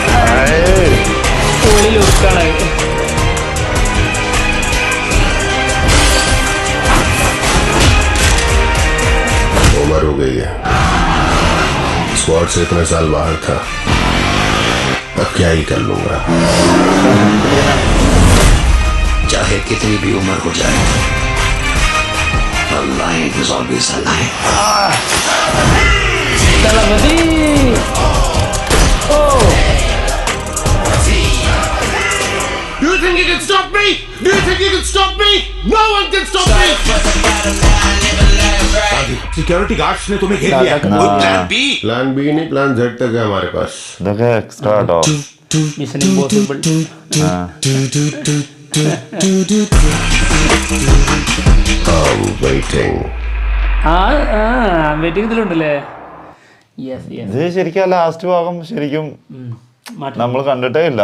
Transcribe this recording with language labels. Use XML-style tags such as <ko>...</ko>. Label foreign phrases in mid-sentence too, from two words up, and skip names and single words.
<hi>उम्र हो गई है, स्क्वाड से इतने साल बाहर था, अब क्या ही कर लूंगा. चाहे कितनी भी उम्र हो जाए,</hi> <en>alive is always alive. Do you think you can stop me? Do you think you can stop me? No one can stop me.</en> <hi>सिक्योरिटी गार्ड्स ने तुम्हें घेर लिया. कोई प्लान बी नहीं, प्लान जेड तक है हमारे पास.</hi> <ml>ഇതൊക്കെ എക്സ്ട്രാ കേട്ടോ. മിഷൻ ഇമ്പോസിബിൾ. വെയിറ്റിംഗ് ഇതിലുണ്ടല്ലേ? ഇത് ശരിക്കും ലാസ്റ്റ് ഭാഗം ശരിക്കും നമ്മൾ കണ്ടിട്ടേ ഇല്ല.</ml>